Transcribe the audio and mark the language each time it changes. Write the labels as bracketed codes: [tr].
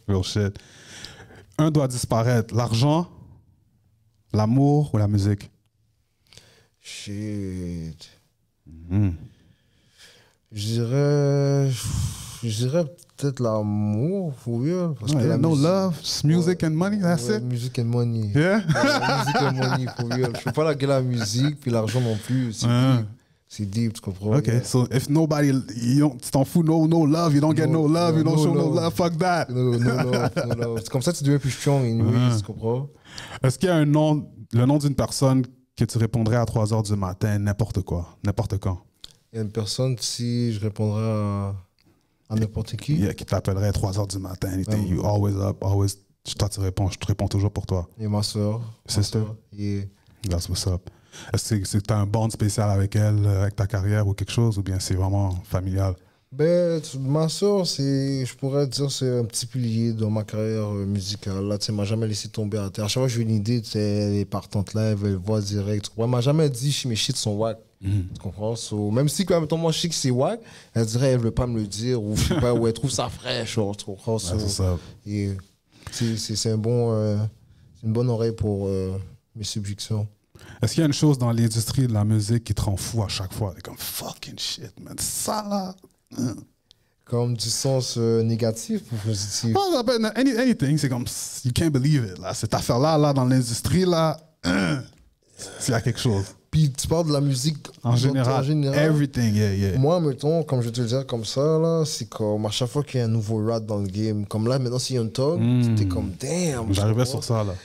[en] Real shit. [fr] Un doit disparaître. L'argent, l'amour ou la musique? [en] Shit. [fr] Je dirais peut-être l'amour, [en] for real. [fr] Parce que la [en] no [fr] musique, [en] love, just music and money, that's it? Music and money. Yeah? Music and money, for real. [fr] Je peux pas laguer la musique, puis l'argent non plus. C'est deep. C'est deep, tu comprends? [en] OK, so if nobody, [fr] tu t'en fous, [en] no love, you don't get no love, you don't show no love, fuck that. No love. [fr] C'est comme ça que tu deviens plus strong, anyways, tu comprends? Est-ce qu'il y a le nom d'une personne que tu répondrais à 3 h du matin, n'importe quoi, n'importe quand? Il y a une personne, si je répondrais à n'importe qui. Yeah, qui t'appellerait à 3 h du matin, [en] you always up, always. [fr] Toi, tu réponds, je te réponds toujours pour toi. Et ma soeur. [en] Sister? Yeah. That's what's up. [fr] Est-ce que tu as un bond spécial avec elle, avec ta carrière ou quelque chose, ou bien c'est vraiment familial? Ben, ma soeur, je pourrais dire, c'est un petit pilier dans ma carrière musicale. Là, tu sais, elle m'a jamais laissé tomber à terre. À chaque fois que j'ai une idée, tu sais, elle est partante là, elle voit direct. Elle m'a jamais dit, mes shit sont wack. Tu comprends? So, même si, quand même, moi, je sais que c'est wack, elle dirait, elle veut pas me le dire, ou je sais pas, ou elle trouve ça fraîche, genre, tu comprends? So, c'est ça. Et c'est une bonne oreille pour mes subjections. Est-ce qu'il y a une chose dans l'industrie de la musique qui te rend fou à chaque fois? T'es comme [en] fucking shit, man. [fr] Ça là. Comme du sens négatif ou positif? [en] Oh, anything, [fr] c'est comme [en] you can't believe it. Là. [fr] Cette affaire-là, dans l'industrie, là, s'il y a quelque chose. Puis tu parles de la musique en général. [en] Everything, yeah. [fr] Moi, mettons, comme je te le dis comme ça, là, c'est comme à chaque fois qu'il y a un nouveau rap dans le game, comme là, maintenant, s'il y a un talk, t'es comme damn. J'arrivais sur ça, là.